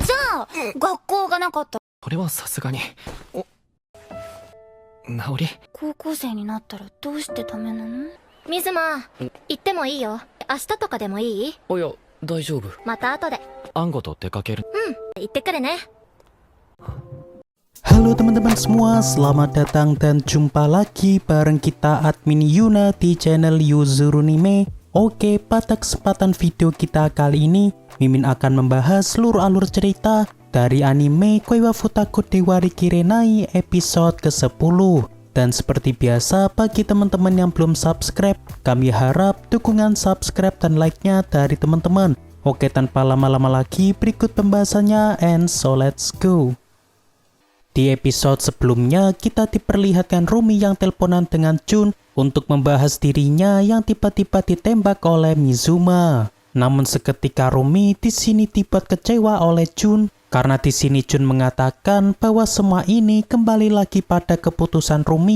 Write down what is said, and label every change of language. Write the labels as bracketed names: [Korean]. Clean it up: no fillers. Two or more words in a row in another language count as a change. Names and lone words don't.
[Japanese] じゃあ、学校がなかった。これはさすがに。ナオリ。高校生になったらどうしてダメなの？水間、行ってもいいよ。明日とかでもいい？いや、大丈夫。また後で。アンゴと出かける。行ってくるね。 [Indonesian] Halo teman-teman semua, selamat datang dan jumpa lagi bareng kita admin Yuna di channel Yuzurunime. Oke, pada kesempatan video kita kali ini, Mimin akan membahas seluruh alur cerita dari anime Koiwa Futaku Dewari Kirenai episode ke-10. Dan seperti biasa, bagi teman-teman yang belum subscribe, kami harap dukungan subscribe dan like-nya dari teman-teman. Oke, tanpa lama-lama lagi, berikut pembahasannya, [English] and so let's go. [Indonesian] Di episode sebelumnya, kita diperlihatkan Rumi yang teleponan dengan Jun untuk membahas dirinya yang tiba-tiba ditembak oleh Mizuma. Namun seketika Rumi di sini tiba kecewa oleh Jun karena di sini Jun mengatakan bahwa semua ini kembali lagi pada keputusan Rumi.